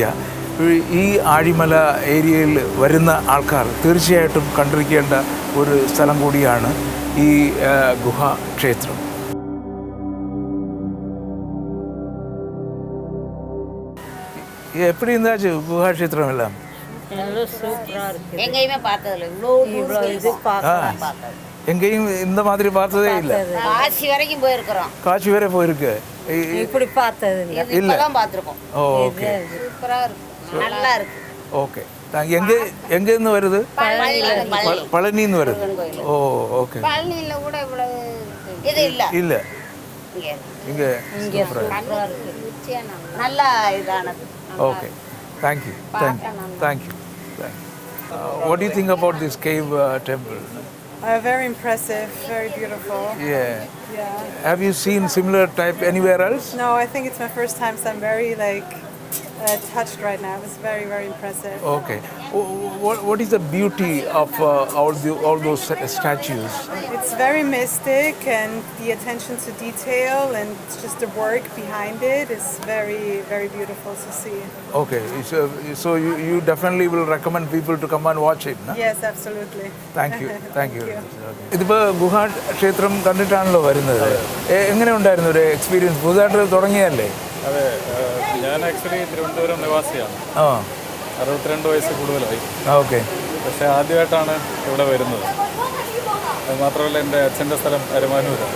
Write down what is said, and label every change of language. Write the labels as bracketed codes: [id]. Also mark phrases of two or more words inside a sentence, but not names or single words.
[ml] ഈ ആഴിമല ഏരിയയിൽ വരുന്ന ആൾക്കാർ തീർച്ചയായിട്ടും കണ്ടിരിക്കേണ്ട ഒരു സ്ഥലം കൂടിയാണ് ഈ ഗുഹാക്ഷേത്രം. [ta] எப்படி இருந்தாச்சு குஹாட்சேத்திரம் எல்லாம்? எங்கேயுமே பார்த்ததில்ல, இவ்வளோ இது எங்கேயும் இந்த மாதிரி பார்த்ததே இல்லை. காசி வரைக்கும் போயிருக்கிறோம். காசி வரை போயிருக்கு. இப்படி பார்த்தது இல்லை, இப்பதான் பார்த்துருக்கோம். ஓகே, சூப்பராக இருக்கு, நல்லா இருக்கு. ஓகே, எங்கேருந்து வருது? பழனின்னு வருது. ஓ, ஓகே. பழனியில் கூட இவ்வளவு இது இல்லை. இல்லை, இங்கே நல்லா இதானது. [en] Okay, thank you. What do you think about this cave temple? Very impressive, very beautiful. Yeah. Have you seen similar type anywhere else? No, I think it's my first time, so I'm very touched right now. It was very, very impressive. Okay. What is the beauty of all those statues? It's very mystic, and the attention to detail and just the work behind it is very, very beautiful to see. Okay. So you definitely will recommend people to come and watch it, no? Yes, absolutely. thank you [ml] ഇതിപ്പോൾ ഗുഹാ ക്ഷേത്രം കണ്ടിട്ടാണല്ലോ വരുന്നത്. എങ്ങനെ ഉണ്ടായിരുന്നു ഒരു എക്സ്പീരിയൻസ്? പുതുതായിട്ട് തുടങ്ങിയതല്ലേ? അതെ, ഞാൻ ആക്ച്വലി തിരുവനന്തപുരം നിവാസിയാണ്. 62 വയസ്സ് കൂടുതലായി. ഓക്കെ. പക്ഷേ ആദ്യമായിട്ടാണ് ഇവിടെ വരുന്നത്. അത് മാത്രമല്ല, എൻ്റെ അച്ഛൻ്റെ സ്ഥലം അരമാനൂരാണ്.